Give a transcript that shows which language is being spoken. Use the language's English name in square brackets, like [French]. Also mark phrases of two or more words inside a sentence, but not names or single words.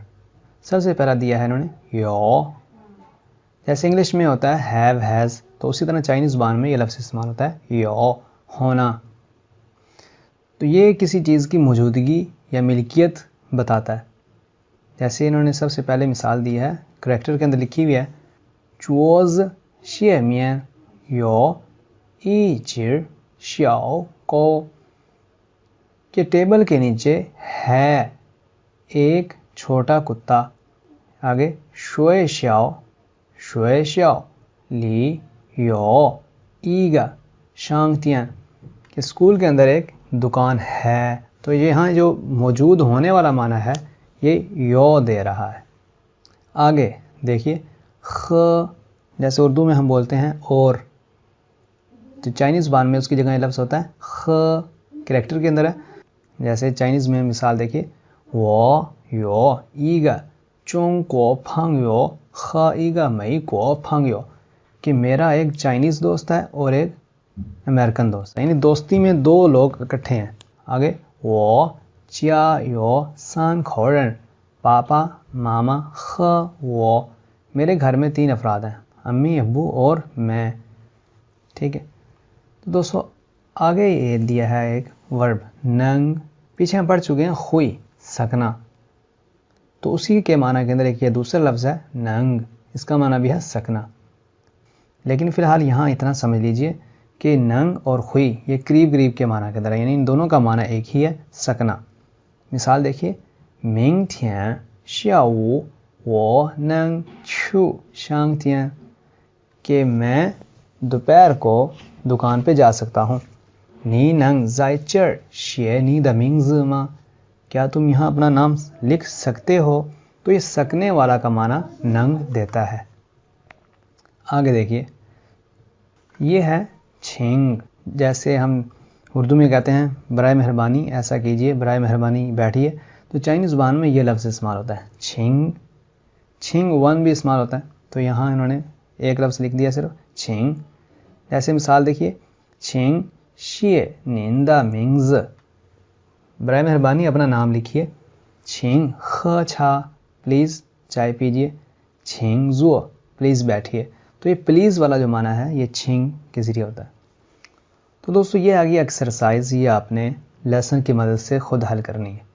[Urdu] سب سے پہلا دیا ہے انہوں نے یو، جیسے انگلش میں ہوتا ہے [English] have has, [Urdu] تو اسی طرح چائنیز زبان میں یہ لفظ استعمال ہوتا ہے یو، ہونا. تو یہ کسی چیز کی موجودگی یا ملکیت بتاتا ہے. جیسے انہوں نے سب سے پہلے مثال دی ہے، کریکٹر کے اندر لکھی ہوئی ہے [Chinese] 桌子下面有一只小狗, [Urdu] کہ ٹیبل کے نیچے ہے ایک چھوٹا کتا. [Chinese] आगे 学校里有一个商店, [Urdu] کہ سکول کے اندر ایک دکان ہے. تو یہاں جو موجود ہونے والا معنی ہے یہ یو دے رہا ہے. آگے دیکھیے خ، جیسے اردو میں ہم بولتے ہیں اور، تو چائنیز زبان میں اس کی جگہ لفظ ہوتا ہے خ، کریکٹر کے اندر ہے. جیسے چائنیز میں مثال دیکھیے [Chinese] 我有一个中国朋友和一个美国朋友, [Urdu] کہ میرا ایک چائنیز دوست ہے اور ایک امریکن دوست ہے، یعنی دوستی میں دو لوگ اکٹھے ہیں. آگے [Chinese] 我家有3口人 [Urdu] پاپا ماما خ وو، میرے گھر میں 3 افراد ہیں، امی ابو اور میں. ٹھیک ہے، تو دوستو آگے یہ دیا ہے ایک ورب ننگ، پیچھے ہم پڑھ چکے ہیں ہوئی سکنا، تو اسی کے معنی کے اندر ایک یہ دوسرا لفظ ہے ننگ، اس کا معنی بھی ہے سکنا. لیکن فی الحال یہاں اتنا سمجھ لیجیے کہ ننگ اور ہوئی یہ قریب قریب کے معنی کے اندر ہے، یعنی ان دونوں کا معنی ایک ہی ہے، سکنا. مثال دیکھیے [Chinese] 明天下午我能去商店, [Urdu] کہ میں دوپہر کو دکان پہ جا سکتا ہوں. [Chinese] 你能在这儿写你的名字吗? [Urdu] کیا تم یہاں اپنا نام لکھ سکتے ہو؟ تو یہ سکنے والا کا معنی ننگ دیتا ہے. آگے دیکھیے یہ ہے چھنگ، جیسے ہم اردو میں کہتے ہیں برائے مہربانی ایسا کیجیے، برائے مہربانی بیٹھیے، تو چائنیز زبان میں یہ لفظ استعمال ہوتا ہے چھنگ. چھنگ ون بھی استعمال ہوتا ہے، تو یہاں انہوں نے ایک لفظ لکھ دیا صرف چھنگ. جیسے مثال دیکھیے [Chinese] 请谢您的名字, [Urdu] برائے مہربانی اپنا نام لکھیے. [Chinese] 请喝茶 [Urdu] پلیز چائے پیجیے, [Chinese] 请坐 [Urdu] پلیز بیٹھیے. تو یہ پلیز والا جو معنی ہے یہ چھنگ کے ذریعے ہوتا ہے. تو دوستو یہ آ گئی ایکسرسائز، یہ آپ نے لیسن کی مدد سے خود حل کرنی ہے.